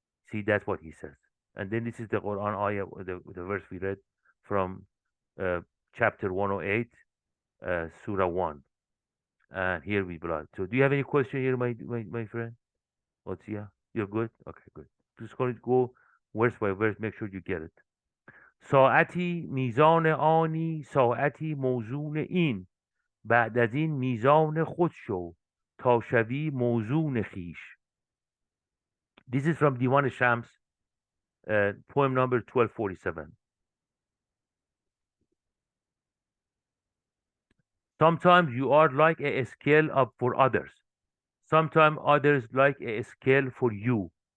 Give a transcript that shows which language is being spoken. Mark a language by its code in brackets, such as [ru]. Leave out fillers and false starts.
[en] See, that's what he says. And then this is the Quran ayah, the verse we read from uh, chapter 108, Surah 1. And here we belong. So, do you have any question here, my friend? What's yeah? You're good? Okay, good. Just go verse by verse, make sure you get it. [fa] ساعتی میزان آنی ساعتی موزون این بعد از این میزان خود شو تا شوی موزون خیش. [en] This is from Divan Shams, poem number 1247. Sometimes you are like a scale for others. Sometimes others like a scale for you.